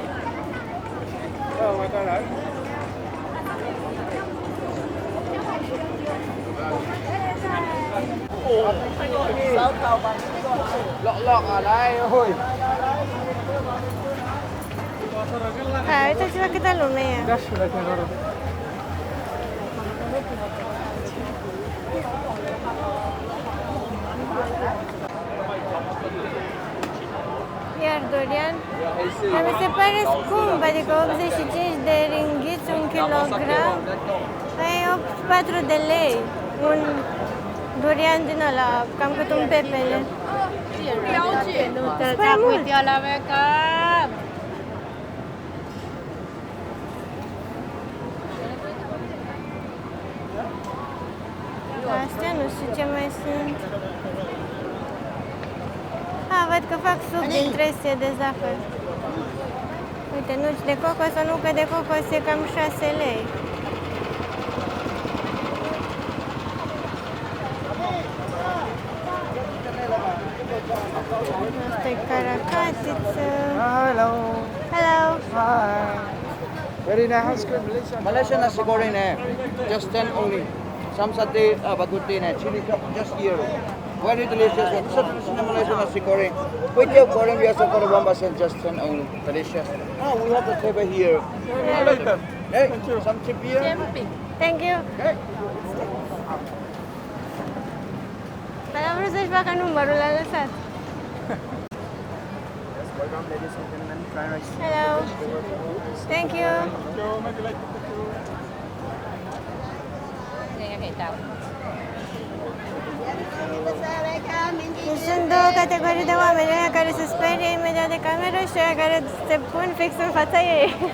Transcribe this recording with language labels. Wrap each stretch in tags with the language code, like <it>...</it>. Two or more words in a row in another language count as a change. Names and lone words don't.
<vi>Lọt ở đây ôi.</vi> <ro>Uitați-vă câtă lume e. Iar durian, dar mi se pare scump, adică 85 de ringhiți un kilogram, ai 84 de lei, un durian din ăla, cam cât un pepele.</ro> <zh>标记，这才不会掉了呗，哥。</zh> <ro>Astea nu știu ce mai sunt. Văd că fac suc din trestie de zahăr. Uite, nuci de cocos, o nucă de cocos e cam 6 lei. Asta e caracatiță.</ro> <en>Hello. Hello. Hi. Very nice ice cream, Malaysia. Malaysian</en> <ms>nasi goreng</ms> <en>just 10 only. Some satay, bagutte chili cup, just here. Very delicious one. This is traditional Malaysian</en> <ms>nasi goreng. Kway teow goreng</ms> <en>we also for 1%, just 10 only. Delicious. Ah, we have the table here. Hey, some chip here. Thank you. Okay.</en> <ro>vrut să-și facă numărul, l-a lăsat.</ro> <en>Welcome, ladies and gentlemen. Fried rice. Hello. Thank you.</en> <ro>Deci sunt două categorii de oameni, aia care se sperie imediat de cameră și aia care se pun fix în fața ei.</ro>